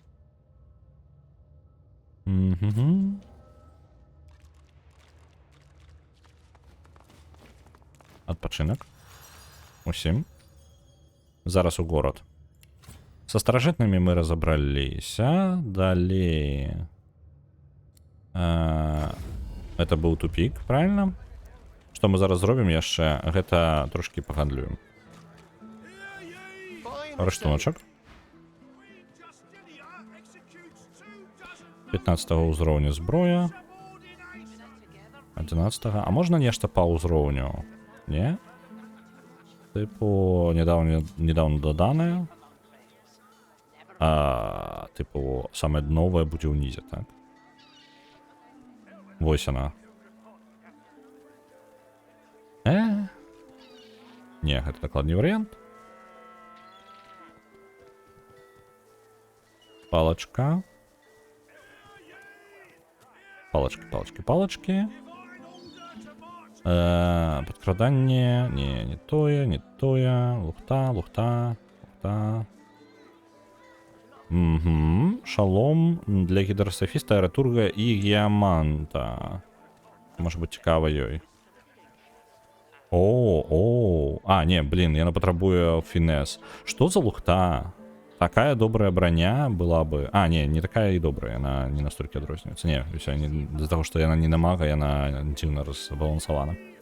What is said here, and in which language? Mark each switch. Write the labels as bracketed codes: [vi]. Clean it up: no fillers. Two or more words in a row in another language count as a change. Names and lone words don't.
[be] Адпачынак. Усім. Зараз у горад. Са старажытнымі мы разабраліся. Далей... [ru] Это был тупик, правильно? [be] што мы зараз зробім яшчэ, гэта трошкі пагандлюем. Рыштуночак. 15-го ўзроўня зброя. 11-го. А можна нешта па ўзроўню? [uk] Не? Типу, недавно додане. [be] Типу, [uk] саме нове [be] будзе ўнізе, так? Вось яна. Не, гэта дакладны варыянт. Палачка. Палачки. Подкраданне. Не тое. Лухта. Шалом для гідрософіста, аэратурга і геаманта. [uk] Може бути [be] цікава ёй. Не, блин, яна патрабуе фінес. Што за лухта? Такая добрая броня [ru] была бы... [be] не такая і добрая, яна не настолькі адрозніваецца. Не, з-за таго, што яна не на мага, яна дзіўна разбалансавана.